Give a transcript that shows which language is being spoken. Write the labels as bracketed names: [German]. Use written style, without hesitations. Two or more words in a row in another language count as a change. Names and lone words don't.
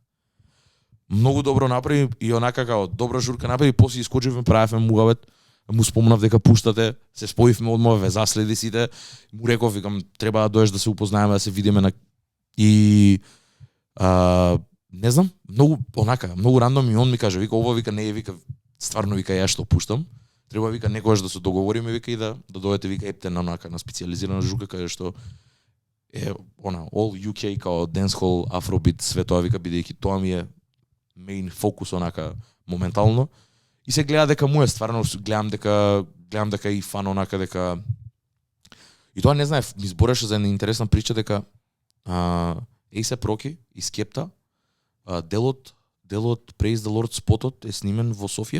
[Macedonian] Многу добро направи и онака као добра журка направи, после искочивме, правевме муавет, му спомнав дека пуштате, се споивме одма, ве заследи сите, му реков, викам, треба да доеш да се упознаеме, да се видиме на... И не знам, многу рандом, и он ми каже, вика, ова, вика, не е, вика, стварно, вика, ја што пуштам, треба, вика, некојаш да се договориме, вика, и да дојдете, вика, епте на онака, на специјализирана жука, каде што е, [English] all UK, као dancehall, afrobeat, [Macedonian] све тоа, вика, бидејќи тоа ми е main фокус, онака, моментално, и се гледа дека му е, стварно, гледам дека и фан, онака, дека, и тоа не знаев, ми збореше за една интересна прича, дека A$AP Rocky и Skepta, делот Praise the Lord спотот е снимен во Софија.